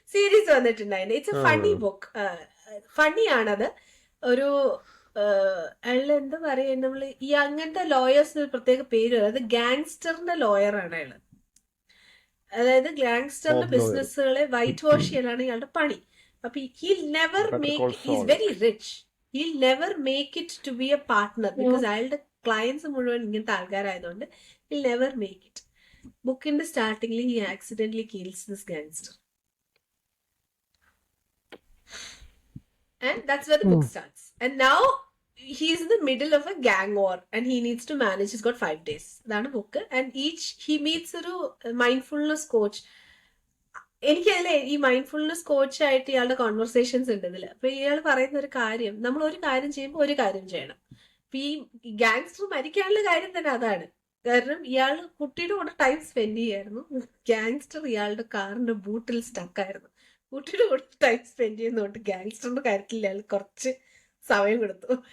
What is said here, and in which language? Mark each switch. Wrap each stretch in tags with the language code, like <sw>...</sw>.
<ml>Series വന്നിട്ടുണ്ടായിരുന്നു.</ml> <en>It's a funny book.</en> <ml>Funny ആണത്. ഒരു അയാൾ എന്താ പറയാ, നമ്മള് ഈ അങ്ങനത്തെ ലോയേഴ്സിന് ഒരു പ്രത്യേക പേര്, അതായത് ഗാങ്സ്റ്ററിന്റെ ലോയറാണ് അയാള്. അതായത് ഗാങ്സ്റ്ററിന്റെ ബിസിനസ്സുകളെ വൈറ്റ് വാഷ് ചെയ്യലാണ് ഇയാളുടെ പണി.</ml> <en>അപ്പൊ he'll never make, he's very rich, he'll never make it to be a partner because</en> <ml>അയാളുടെ ക്ലയൻസ് മുഴുവൻ ഇങ്ങനത്തെ ആൾക്കാരായതുകൊണ്ട്</ml> <en>he'll never make it.</en> <ml>ബുക്കിന്റെ സ്റ്റാർട്ടിംഗിൽ</ml> <en>he accidentally kills this gangster and that's where the book starts. And now he's in the middle of a gang war and he needs to manage. He's got 5 days.</en> <ml>അതാണ് book.</ml> <en>And each he meets</en> <ml>ഒരു mindfulness coach. എനിക്കതിലെ ഈ mindfulness കോച്ചായിട്ട് ഇയാളുടെ conversations ഉണ്ട് ഇതിൽ. അപ്പൊ ഇയാൾ പറയുന്ന ഒരു കാര്യം, നമ്മൾ ഒരു കാര്യം ചെയ്യുമ്പോൾ ഒരു കാര്യം ചെയ്യണം. അപ്പൊ ഈ ഗാങ്സ്റ്റർ മരിക്കാനുള്ള കാര്യം തന്നെ അതാണ്. കാരണം ഇയാൾ കുട്ടിയുടെ കൂടെ ടൈം സ്പെൻഡ് ചെയ്യായിരുന്നു. ഗാങ്സ്റ്റർ ഇയാളുടെ കാറിന്റെ ബൂട്ടിൽ സ്റ്റക്കായിരുന്നു. കുട്ടിയുടെ കൂടെ ടൈം സ്പെൻഡ് ചെയ്യുന്നതുകൊണ്ട് ഗാങ്സ്റ്ററിന്റെ കാര്യത്തിൽ ഇയാൾ കുറച്ച് സമയം കൊടുത്തു.</ml>